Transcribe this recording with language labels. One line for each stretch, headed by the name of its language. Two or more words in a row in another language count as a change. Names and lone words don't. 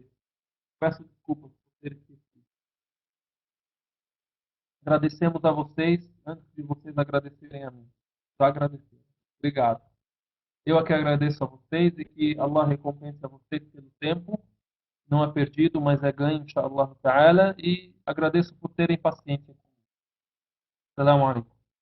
Portuguese: Peço desculpas por ter esquecido. Agradecemos a vocês, antes de vocês agradecerem a mim. Só agradecer. Obrigado. Eu aqui agradeço a vocês e que Allah recompense a vocês pelo tempo. Não é perdido, mas é ganho,
Arabic: إن شاء الله تعالى.
Portuguese: E agradeço por terem paciência.
Arabic: سلام عليكم.